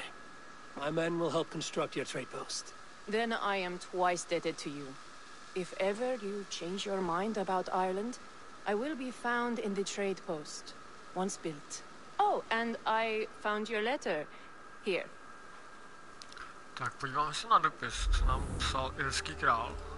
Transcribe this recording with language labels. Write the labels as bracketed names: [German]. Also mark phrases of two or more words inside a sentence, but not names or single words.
[English] My men will help construct your trade post. Then I am twice indebted to you. If ever you change your mind about Ireland, I will be found in the trade post, once built. Oh, and I found your letter. Here. [Czech] Tak, podíváme se na dopis, co nám psal irský král.